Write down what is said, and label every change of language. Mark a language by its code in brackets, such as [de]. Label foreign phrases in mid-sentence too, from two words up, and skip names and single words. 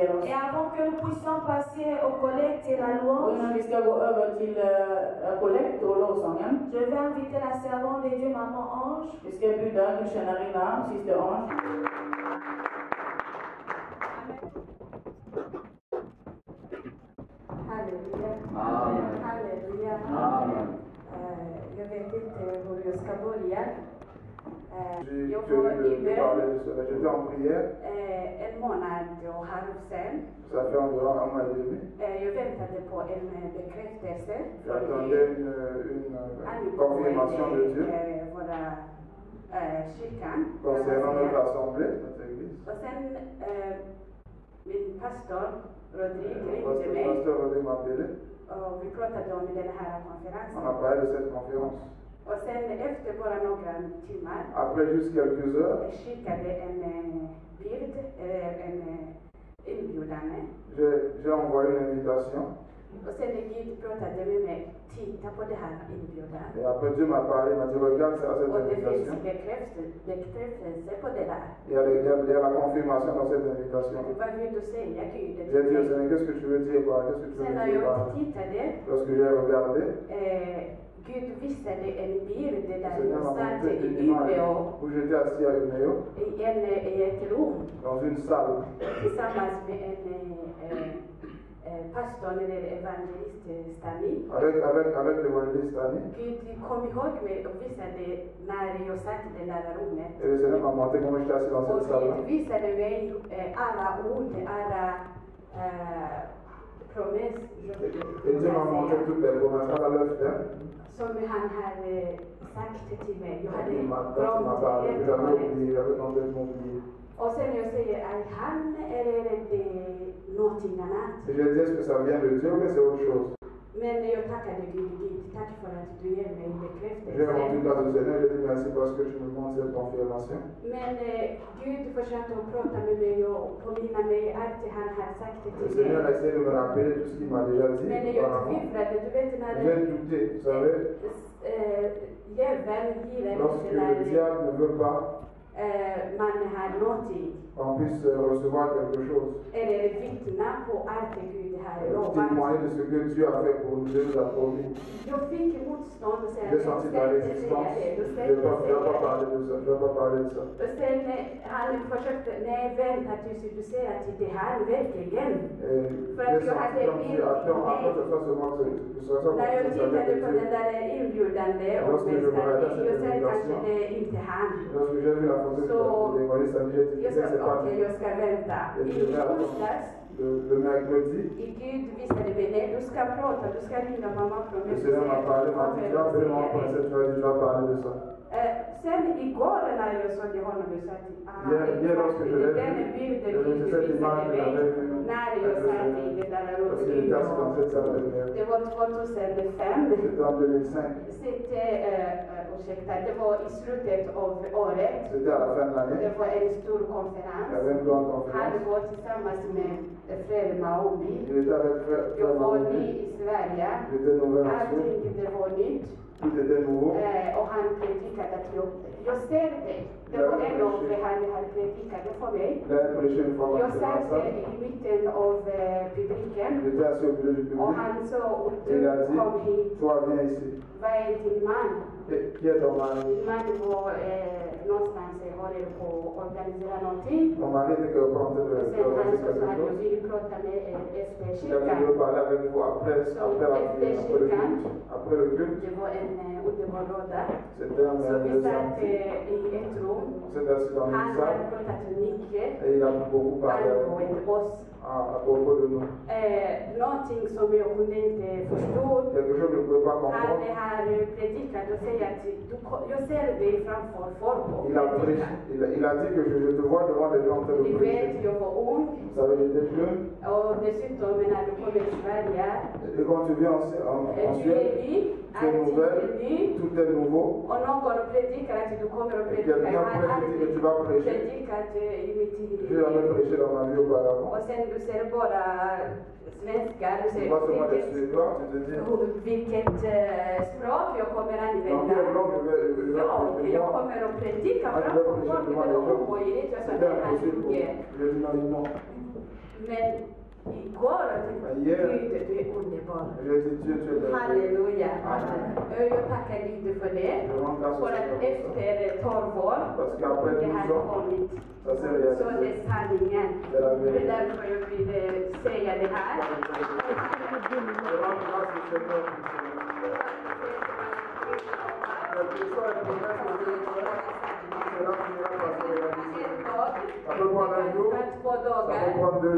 [fr] Et avant que nous puissions passer au collecte et la louange, je vais inviter la servante de Dieu, Maman Ange. Alléluia. Alléluia. [sv] Jag vet inte hur jag ska börja. Jag var i bön [fr] J'étais en prière, [sv] en månad och halv sen. [fr] ça fait environ un mois et demi. [sv] Jag väntade på en bekräftelse [fr] J'attendais une confirmation de Dieu [sv] våra kyrkan. [fr] concernant notre assemblée, notre église. [sv] Och sen min pastor Rodrigue ringde [fr] Pasteur [sv] mig [fr] Rodrigue m'a appelé, [sv] och vi pratade om den här [fr] on a [sv] konferensen. [fr] parlé de cette conférence. [sv] Och sen efter bara några timmar [fr] Après juste quelques heures, [sv] jag skickade en bild, en inbjudan. [fr] j'ai envoyé une invitation. [sv] Och sen när Gud pratade med mig, titta på det här inbjudan. [fr] Et après Dieu m'a parlé, il m'a dit regarde ça, cette [sv] Och det [fr] invitation. [sv] finns bekräftelse på det där. [fr] Il y a la confirmation dans cette invitation. Vad vill du säga Gud? J'ai dit au Seigneur, qu'est-ce que tu veux dire par là? Qu'est-ce que tu [sv] Sen [fr] veux [sv] när [fr] dire par [sv] jag [fr] là? [sv] tittade, [fr] Lorsque j'ai regardé, [sv] Gud visade en bild [fr] le [sv] där [fr] Seigneur [sv] jag [fr] m'a [sv] satt [fr] montré [sv] i [fr] une image [sv] Umeå [fr] où j'étais assis à Umeå, [sv] i ett rum [fr] dans une salle, [sv] tillsammans med en pastor eller evangelist Stani. [fr] avec l'évangéliste Annie. [sv] Gud kom ihåg mig och visade när jag satt i det där rummet. [fr] Et le Seigneur m'a montré comment j'étais assis dans [sv] Och [fr] cette salle-là. [sv] Gud visade mig alla ord, alla promesser [fr] Et Dieu m'a montré toutes les promesses à la lèvre [sv] som han hade sagt till mig. Jag hade [fr] Il m'a parlé, [sv] glömt [fr] j'avais [sv] helt. [fr] oublié, j'avais complètement oublié. [sv] Och sen jag säger, är han eller är det någonting annat? [fr] Et j'ai dit, est-ce que ça vient de Dieu ou bien c'est autre chose? [sv] Men jag tackade Gud, tack för att du ger mig [fr] J'ai rendu [sv] bekräftelse. [fr] grâce au Seigneur, j'ai dit merci parce que tu me montres cette confirmation. [sv] Men Gud försökte att prata med mig och påminna mig allt han hade sagt [fr] Le [sv] till [fr] Seigneur a [sv] mig. [fr] essayé de me rappeler tout ce qu'il m'a déjà dit [sv] Men jag [fr] auparavant. [sv] tvivlade, du vet när [fr] J'ai douté, vous savez, [sv] djävulen gillar [fr] lorsque [sv] inte [fr] le [sv] när [fr] diable ne veut pas [sv] man har någonting. [fr] qu'on puisse recevoir quelque chose, [sv] Eller vittna på allt det Gud har lovat. [fr] témoigner de ce que Dieu a fait pour nous, Dieu nous a promis. [sv] Jag fick motstånd och säga [fr] J'ai senti ta résistance, je ne vais pas parler de ça, je ne vais pas parler de ça. [sv] Och sen han försökte, nej vänta tills du ser att det här verkligen. [fr] Et j'ai senti comme Dieu attend, attends, ce soit seulement que ce soit ça [sv] När jag [fr] pour [sv] tittade på [fr] Dieu. [sv] den där inbjudande och [fr] Lorsque je me regardais [sv] jag [fr] cette [sv] säger kanske [fr] invitation, [sv] det är inte han. [fr] lorsque j'ai vu la photo de l'évangéliste, j'ai dit, [sv] Jag [fr] c'est [sv] sa [fr] pas [sv] okej, [fr] lui. [sv] jag ska vänta. [fr] Et [sv] I [fr] je vais attendre. [sv] onsdags, [fr] Le mercredi, [sv] Gud visade mig, nej du ska prata, du ska ringa mamma från [fr] le Seigneur m'a parlé, m'a dit, tu vas appeler maman pour cette fois, tu vas parler de ça. [sv] Sen igår när jag såg honom, jag sa till [fr] Hier, lorsque je l'ai [sv] den [fr] vu, [sv] bilden [fr] je [sv] Gud [fr] me cette image [sv] visade [fr] que j'avais [sv] mig [fr] vue [sv] när jag satt i det där [fr] parce qu'il était assis dans cette salle de lumière. [sv] Det var 2005. [fr] C'était en 2005. [sv] Det var i slutet av året. [fr] C'était à la fin de l'année. [sv] Det var en stor [fr] Il y [sv] konferens. [fr] avait une grande [sv] Han [fr] conférence. [sv] var tillsammans med Fred Maombi. [fr] Il était avec frère [sv] Jag var ny [fr] Maombi. [sv] i Sverige. [fr] J'étais nouvel en Suède. [sv] Allting det var nytt. [fr] Tout était nouveau. [sv] Och han predikade att jag ser dig. Det var en av han predikade för mig. [fr] Il a prêché une fois [sv] Jag [fr] dans [sv] satt [fr] la salle. [sv] i mitten av publiken. [fr] J'étais assis au milieu du [sv] Och [fr] public. [sv] han sa, [fr] Et il a [sv] du kom [fr] dit, [sv] hit. [fr] toi viens ici. [sv] Vad är din man? [fr] Qui est ton mari? [sv] Min man var någonstans, håller på att organisera någonting. [fr] Mon mari était que en train de [sv] Och sen han [fr] organiser [sv] sa så [fr] quelque [sv] att jag [fr] chose. [sv] ville prata med efter [fr] Il a dit, je [sv] kyrkan. [fr] veux parler avec vous après le culte. Après le culte, [sv] Det var en underbar låda. [fr] c'était un [sv] Så vi [fr] merveilleux [sv] satt [fr] samedi. [sv] i ett rum. [fr] On s'est assis dans [sv] Han [fr] une [sv] hade [fr] salle [sv] pratat mycket [fr] et il a beaucoup parlé avec nous, [sv] angående oss. [fr] à propos de nous. [sv] Någonting som jag kunde inte förstå. [fr] Quelque chose que je ne pouvais pas [sv] Han [fr] comprendre. [sv] har predikat och säger att jag ser dig framför folk och [fr] Il a dit que je te vois devant les gens en train de [sv] Ni [fr] prêcher. [sv] vet, jag var ung [fr] Vous savez, j'étais jeune. [sv] och dessutom när du kommer till Sverige [fr] Et quand tu viens en [sv] du är [fr] Suède, [sv] ny, [fr] tu es nouvelle, tout est nouveau. Et quelqu'un prédit que tu vas prêcher. Je n'ai jamais prêché dans ma vie auparavant. [sv] Och sen du ser bara svenskar, du ser [fr] Pas seulement des Suédois, tu te dis. [sv] vilket språk jag kommer [fr] Dans quelle [sv] använda. [fr] langue je vais [sv] Ja, [fr] prêcher [sv] jag [fr] moi? [sv] kommer att predika [fr] Ah, je [sv] framför [fr] vais prêcher [sv] folk, [fr] devant [sv] det [fr] les [sv] var [fr] gens. [sv] omöjligt. Jag sa [fr] C'était [sv] det här [fr] impossible pour moi. [sv] gick. [fr] Je dis non. [sv] Men igår, Yeah. Gud, du är underbar. [fr] Je dis Dieu, tu es merveilleux. [sv] Halleluja. [fr] Amen. [sv] Jag tackar Gud för det. [fr] Je rends grâce au [sv] För att [fr] Seigneur pour ça. [sv] efter 12 år, [fr] Parce qu'après [sv] det [fr] 12 [sv] här [fr] ans, [sv] kommit. [fr] ça s'est [sv] Så det [fr] réalisé. [sv] är sanningen. Det är la Det är [fr] vérité. [sv] därför jag ville säga det här. [fr] Je rends grâce au Seigneur pour ça. Quelle que soit la promesse que Dieu nous fait, cela finira par se réaliser. Ça peut prendre un jour, ça peut prendre 2